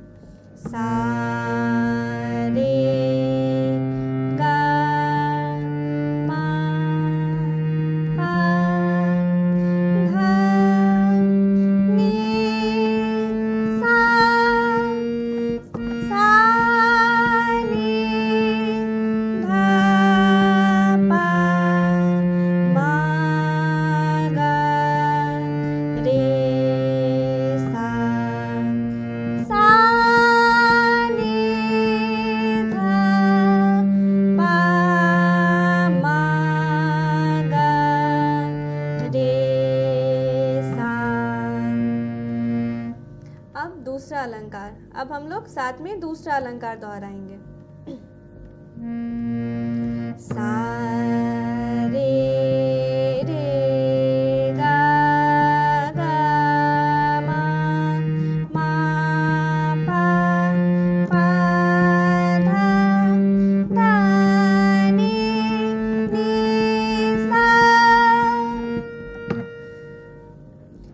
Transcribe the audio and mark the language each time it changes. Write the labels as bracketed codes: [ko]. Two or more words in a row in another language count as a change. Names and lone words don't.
[hi] सा रे गा मा पा धा नी सा। सा नी धा पा मा गा रे सा। सा नी धा पा मा गा रे सा। अब दूसरा अलंकार। अब हम लोग साथ में दूसरा अलंकार दोहराएंगे। सा रे रे गा गा मा मा पा पा धा धा नी नी सा।